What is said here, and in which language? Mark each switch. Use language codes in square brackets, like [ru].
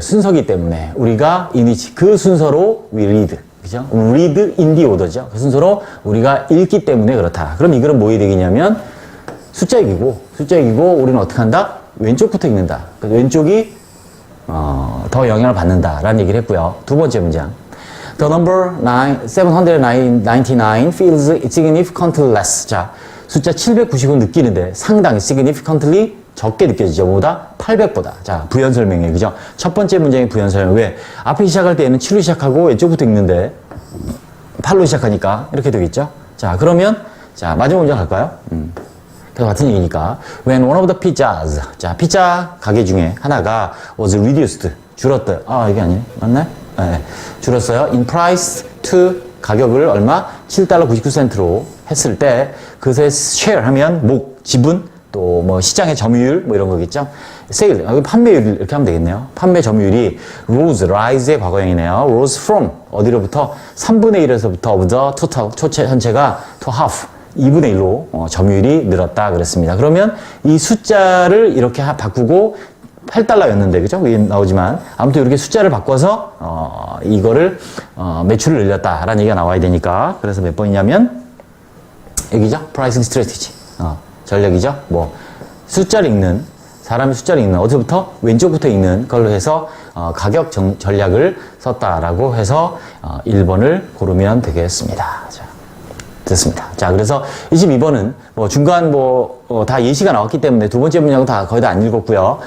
[ko] 순서기 때문에 우리가 [en] in which [ko] 그 순서로 [en] we read. [ko] 그죠? [en] read in the order죠. [ko] 그 순서로 우리가 읽기 때문에 그렇다. 그럼 이 글은 뭐에 되겠냐면 숫자 얘기고 우리는 어떻게 한다? 왼쪽부터 읽는다. 그래서 왼쪽이 더 영향을 받는다라는 얘기를 했고요. 두 번째 문장. [en] The number 799 feels significantly less. [ko] 자, 숫자 790은 느끼는데 상당히 significantly 적게 느껴지죠. 뭐보다? 800보다. 자, 부연 설명이에요. 그죠? 첫 번째 문장의 부연 설명. 왜? 앞에 시작할 때는 7로 시작하고 왼쪽부터 읽는데 8로 시작하니까 이렇게 되겠죠? 자, 그러면 자, 마지막 문장 갈까요? 같은 얘기니까 [en] when one of the pizzas [ko] 자 피자 가게 중에 하나가 [en] was reduced [ko] 줄었다. 아 이게 아니에요? 맞나요? 네. 줄었어요. [en] in price to [ko] 가격을 얼마? 7달러 99센트로 했을 때 그것에 share 하면 지분 또 뭐 시장의 점유율 뭐 이런 거겠죠. sale 여기 판매율 이렇게 하면 되겠네요. 판매 점유율이 rise의 과거형이네요. [en] rose from [ko] 어디로부터 3분의 1에서부터 [en] of the total [ko] 전체가 [en] to half [ko] 2분의 1로 점유율이 늘었다 그랬습니다. 그러면 이 숫자를 이렇게 바꾸고 8달러였는데 그죠? 이게 나오지만 아무튼 이렇게 숫자를 바꿔서 이거를 매출을 늘렸다라는 얘기가 나와야 되니까 그래서 몇 번이냐면 여기죠? [en] pricing strategy 전략이죠? [ko] 뭐 숫자를 읽는 사람이 숫자를 읽는 어디서부터? 왼쪽부터 읽는 걸로 해서 가격 전략을 썼다라고 해서 1번을 고르면 되겠습니다. 자. 됐습니다. 자, 그래서 22번은 뭐 중간 다 예시가 나왔기 때문에 두 번째 문장은 거의 다 안 읽었고요.